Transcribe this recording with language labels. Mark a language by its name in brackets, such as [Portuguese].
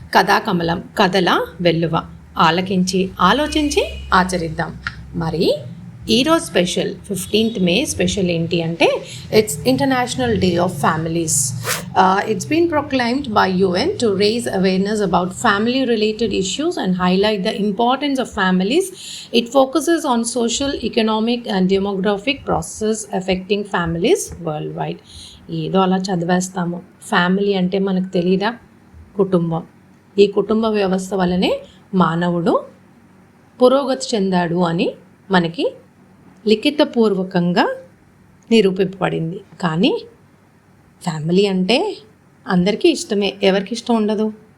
[Telugu] కథాకమలం కథల వెల్లువ ఆలకించి ఆలోచించి ఆచరిద్దాం. మరి ఈరోజు [English] special 15th May special [Telugu] ఏంటి అంటే [English] It's international day of families. It's been proclaimed by UN to raise awareness about family related issues and highlight the importance of families. It focuses on social, economic and demographic processes affecting families worldwide. [Telugu] ఏదో అలా చదివేస్తాము. Family అంటే మనకు తెలీదా? కుటుంబం. ఈ కుటుంబ వ్యవస్థ వల్లనే మానవుడు పురోగతి చెందాడు అని మనకి లిఖితపూర్వకంగా నిరూపింపబడింది. కానీ ఫ్యామిలీ అంటే అందరికీ ఇష్టమే, ఎవరికి ఇష్టం ఉండదు.